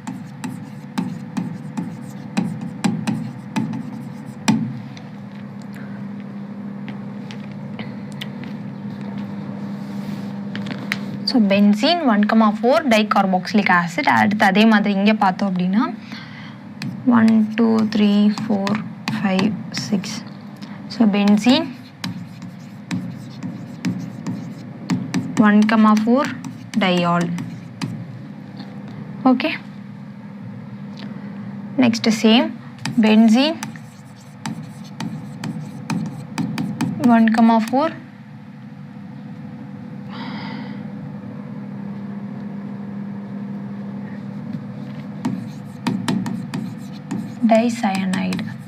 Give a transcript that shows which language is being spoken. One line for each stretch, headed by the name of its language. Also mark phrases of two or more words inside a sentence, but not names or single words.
English: So benzene 1,4 dicarboxylic acid.
Tamil: அடுத்து அதே மாதிரி இங்கே பார்த்தோம் அப்படின்னா 1 2 3 4 5 6.
English: So benzene 1,4 diol. Okay. Next same benzene 1,4 dicyanide.